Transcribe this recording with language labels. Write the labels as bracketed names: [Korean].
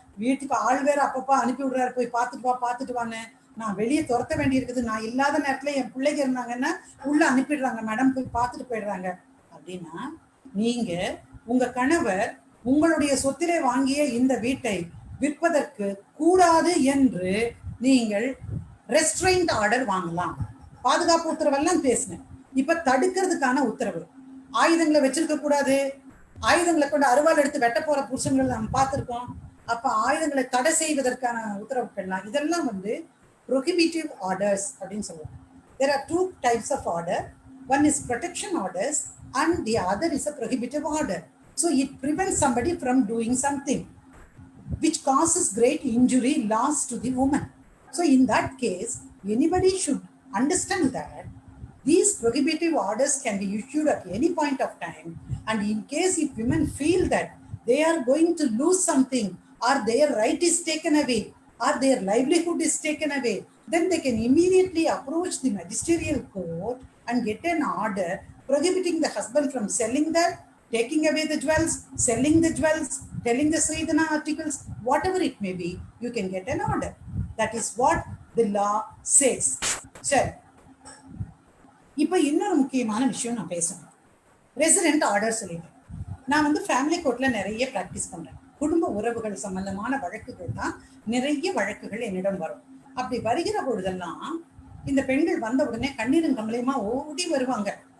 [Tamil] வீட்டுக்கு ஆள் வேற அப்பப்பா அனுப்பி விடுறாரு, போய் பார்த்துட்டு வான்னு, நான் வெளியே துரத்த வேண்டி இருக்குது, நான் இல்லாத நேரத்துல என் பிள்ளைங்க இருந்தாங்கன்னா உள்ள அனுப்பிடுறாங்க மேடம், போய் பார்த்துட்டு போயிடுறாங்க அப்படின்னா, நீங்க உங்க கணவர் உங்களுடைய சொத்திலே வாங்கிய இந்த வீட்டை விற்பதற்கு கூடாது என்று நீங்கள் ரெஸ்ட்ரெயின்ட் ஆர்டர் வாங்கலாம். பாதுகாப்பு உத்தரவெல்லாம் பேசினேன். இப்ப தடுக்கிறதுக்கான உத்தரவு, ஆயுதங்களை வச்சிருக்க கூடாது, ஆயுதங்களை கொண்டு அருவாள் எடுத்து வெட்ட போற புருஷங்களை நம்ம பார்த்திருக்கோம். அப்ப ஆயுதங்களை தடை செய்வதற்கான உத்தரவுகள்லாம், இதெல்லாம் prohibitive orders அப்படின்னு சொல்லுவாங்க. [English] There are two types of order. One is protection orders and the other is a prohibitive order. So it prevents somebody from doing something which causes great injury, loss to the woman. So in that case, anybody should understand that these prohibitive orders can be issued at any point of time, and in case if women feel that they are going to lose something, or their right is taken away, or their livelihood is taken away, then they can immediately approach the magisterial court and get an order prohibiting the husband from selling that, taking away the jewels, selling the jewels, telling the Sridhana articles, whatever it may be, you can get an order. That is what the law says. [Tamil] சரி, இப்போ இன்னொரு முக்கியமான விஷயம் நான் பேசணும். Resident order சொல்லிட்டேன். நான் family கோர்ட்ல நிறைய ப்ராக்டிஸ் பண்றேன். குடும்ப உறவுகள் சம்பந்தமான வழக்குகள் தான் நிறைய வழக்குகள் என்னிடம் வரும். அப்படி வருகிற பொழுதெல்லாம் இந்த பெண்கள் வந்த உடனே கண்ணீரும் கம்பளையுமா ஓடி வருவாங்க.